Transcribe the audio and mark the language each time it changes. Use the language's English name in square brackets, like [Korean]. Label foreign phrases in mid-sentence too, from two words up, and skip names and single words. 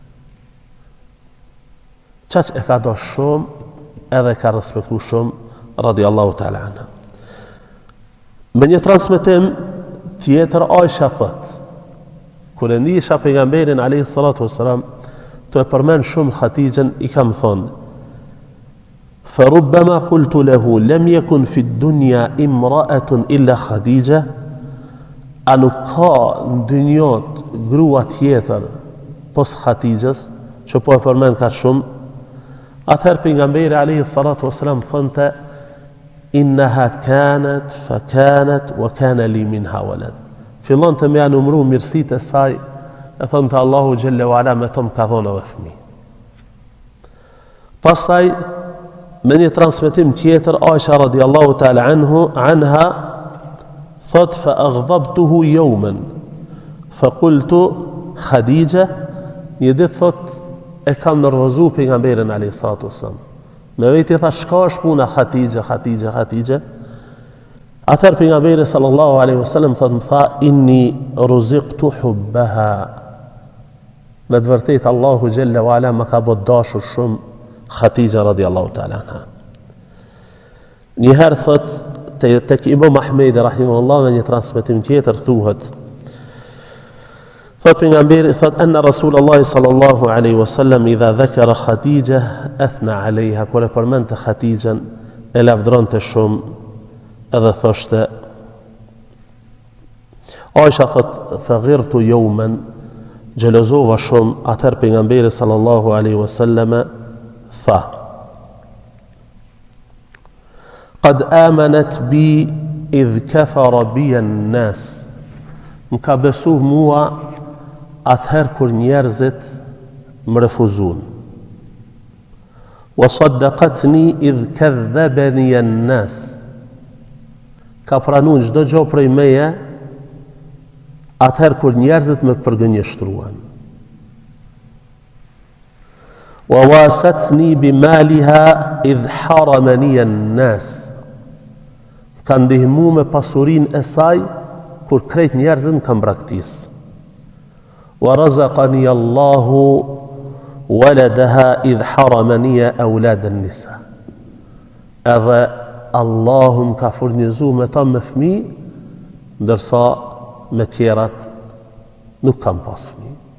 [Albanian] Qaq e ka do shumë edhe ka respektu shumë [Arabic] رضي الله تعالى عنها. [Albanian] Me një transmetim tjetër Aisha thot, kur e nisha pejgamberin [Arabic] عليه الصلاة والسلام [Albanian] të e përmend shumë Khatijën, i kam thonë [Arabic] فربما قلت له لم يكن في الدنيا امرأة إلا خديجة. [Albanian] A nuk ka në dynjot grua tjetër pos Khatijës që po e përmend ka shumë? Atëherë pejgamberi [Arabic] عليه الصلاة والسلام [Albanian] thonte [Arabic] إنها كانت فكانت وكان لي منها ولد. [Albanian] Fillon të më numëru mirësitë e saj, e thonte [Arabic] الله جل وعلا [Albanian] me tom ka dhënë edhe fëmijë. Pastaj me një transmetim tjetër Aisha [Arabic] رضي الله تعالى عنها [Albanian] thot [Arabic] فأغضبته يوما فقلت خديجة. [Albanian] Një ditë thot e kam nervozu pejgamberin [Arabic] عليه الصلاة والسلام. [Albanian] Me vetë tha çka është puna Khatija. Atëherë pejgamberi [Arabic] صلى الله عليه وسلم [Albanian] thot më tha [Arabic] إني رزقت حبها. [Albanian] Me të vërtetë [Arabic] الله جل وعلا [Albanian] më ka bë dashur shumë Khatija [Arabic] رضي الله تعالى عنها. [Albanian] Njëherë thot tek Imam Ahmedi rahimahullah me një transmetim tjetër thuhet thot pejgamberi thot [Arabic] أن رسول الله صلى الله عليه وسلم إذا ذكر خديجة أثنى عليها. [Albanian] Kur e përmendte Khatijën e lavdronte shumë edhe thoshte Aisha thot [Arabic] فغرت يوما [Albanian] xhelozova shumë, atëherë pejgamberi [Arabic] صلى الله عليه وسلم [Albanian] tha: [Arabic] "قد آمنت بي إذ كفر بي الناس." [Albanian] Më ka besu mua atëherë kur njerëzit më refuzun. [Arabic] "وصدقتني إذ كذبني الناس." [Albanian] Ka pranuar çdo gjë prej meje atëherë kur njerëzit më përgënjeshtruan. [Arabic] "وواستني بمالها إذ حرمني الناس." [Albanian] Ka ndihmu me pasurinë e saj kur krejt njerëzit më kanë braktis. [Arabic] "ورزقني الله ولدها إذ حرمني أولاد النساء." [Albanian] Edhe Allahu më ka furnizu me ta me fëmi, ndërsa me tjerat nuk kam pas fëmi.